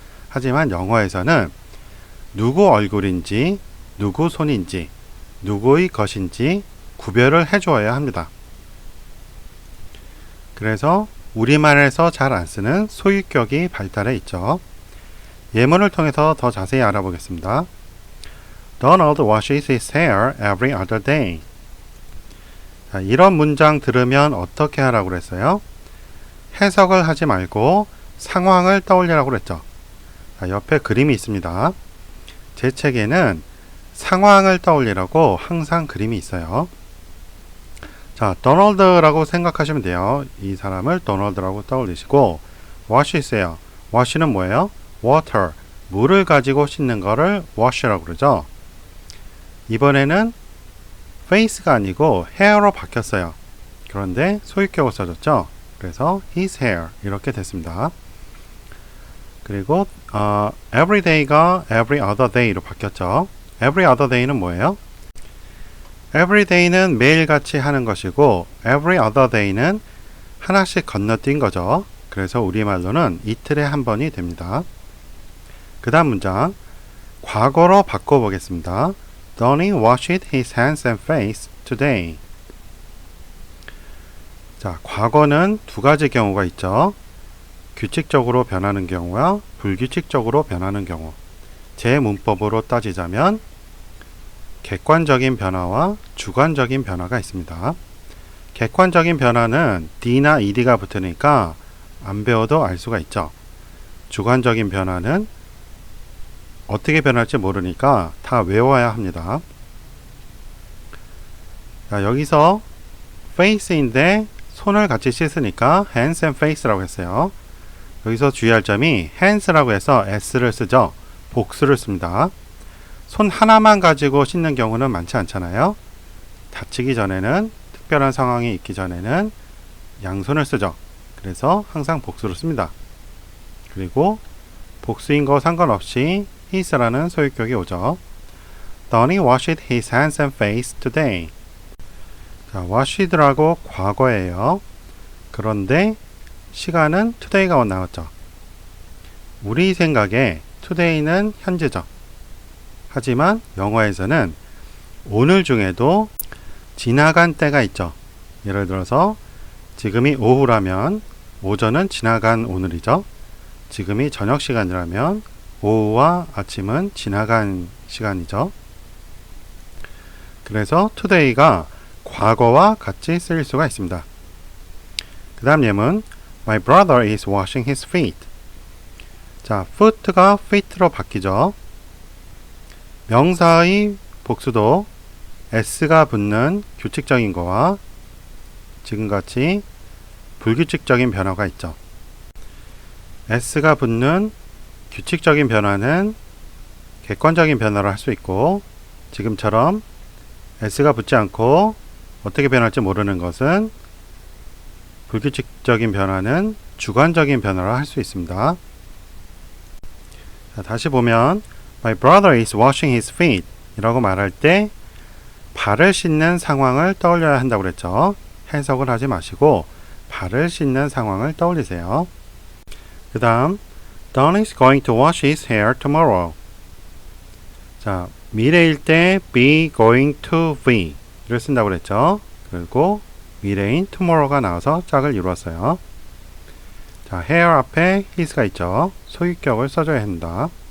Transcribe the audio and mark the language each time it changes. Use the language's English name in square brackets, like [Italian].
[Korean] 하지만 영어에서는 누구 얼굴인지 누구 손인지 누구의 것인지 구별을 해줘야 합니다. 그래서 우리말에서 잘 안 쓰는 소유격이 발달해 있죠. 예문을 통해서 더 자세히 알아보겠습니다. [English] Donald washes his hair every other day. [Korean] 자, 이런 문장 들으면 어떻게 하라고 그랬어요? 해석을 하지 말고 상황을 떠올리라고 그랬죠. 자, 옆에 그림이 있습니다. 제 책에는 상황을 떠올리라고 항상 그림이 있어요. 자, 도널드라고 생각하시면 돼요. 이 사람을 도널드라고 떠올리시고 wash이세요. wash는 뭐예요? water, 물을 가지고 씻는 거를 wash라고 그러죠. 이번에는 face가 아니고 hair로 바뀌었어요. 그런데 소유격을 써줬죠. 그래서 his hair 이렇게 됐습니다. 그리고 every day가 every other day로 바뀌었죠. every other day는 뭐예요? every day는 매일같이 하는 것이고 every other day는 하나씩 건너뛴 거죠. 그래서 우리말로는 이틀에 한 번이 됩니다. 그 다음 문장 과거로 바꿔보겠습니다. [English] Donnie washed his hands and face today. [Korean] 자, 과거는 두 가지 경우가 있죠. 규칙적으로 변하는 경우와 불규칙적으로 변하는 경우. 제 문법으로 따지자면 객관적인 변화와 주관적인 변화가 있습니다. 객관적인 변화는 D나 ED가 붙으니까 안 배워도 알 수가 있죠. 주관적인 변화는 어떻게 변할지 모르니까 다 외워야 합니다. 자, 여기서 face인데 손을 같이 씻으니까 hands and face라고 했어요. 여기서 주의할 점이 hands라고 해서 s를 쓰죠. 복수를 씁니다. 손 하나만 가지고 씻는 경우는 많지 않잖아요. 다치기 전에는 특별한 상황이 있기 전에는 양손을 쓰죠. 그래서 항상 복수를 씁니다. 그리고 복수인 거 상관없이 his라는 소유격이 오죠. [English] Donnie washed his hands and face today. [Korean] 자, washed라고 과거예요. 그런데 시간은 today가 나왔죠. 우리 생각에 today는 현재죠. 하지만 영어에서는 오늘 중에도 지나간 때가 있죠. 예를 들어서 지금이 오후라면 오전은 지나간 오늘이죠. 지금이 저녁 시간이라면 오후와 아침은 지나간 시간이죠. 그래서 today가 과거와 같이 쓰일 수가 있습니다. 그 다음 예문 [English] My brother is washing his feet. [Korean] 자, foot가 feet로 바뀌죠. 명사의 복수도 s가 붙는 규칙적인 거와 지금같이 불규칙적인 변화가 있죠. s가 붙는 규칙적인 변화는 객관적인 변화를 할 수 있고 지금처럼 s가 붙지 않고 어떻게 변할지 모르는 것은 불규칙적인 변화는 주관적인 변화를 할 수 있습니다. 자, 다시 보면 [English] My brother is washing his feet [Korean] 이라고 말할 때 발을 씻는 상황을 떠올려야 한다고 그랬죠. 해석을 하지 마시고 발을 씻는 상황을 떠올리세요. 그 다음 [English] Don is going to wash his hair tomorrow. [Korean] 자, 미래일 때 be going to be를 쓴다고 그랬죠. 그리고 미래인 tomorrow가 나와서 짝을 이루었어요. 자, hair 앞에 his가 있죠. 소유격을 써줘야 합니다.